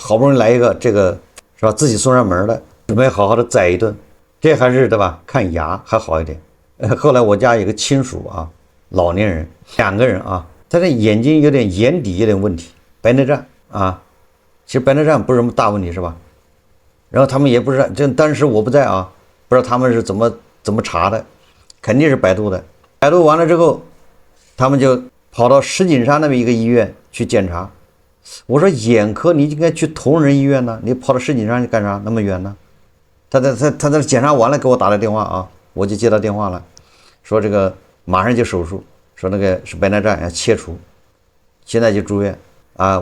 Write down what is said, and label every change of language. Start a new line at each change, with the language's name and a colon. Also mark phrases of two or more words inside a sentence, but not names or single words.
Chinese: 好不容易來一個这個是吧，自己送上門的，準備好好的宰一頓，這還是對吧？看牙還好一點。後來我家有個親屬啊，老年人，2個人啊，他的眼睛有點眼底有點問題，白內障啊。其實白內障不是什麼大問題是吧？然後他們也不知道，這當時我不在啊，不知道他們是怎麼查的，肯定是百度的。百度完了之後，他們就跑到石景山那邊一個醫院去檢查。我說眼科你應該去同仁醫院呢，你跑到石景山去幹啥？那麼遠呢？他在檢查完了給我打了電話啊，我就接到電話了，說這個馬上就手術，說那個是白內障要切除，現在就住院啊。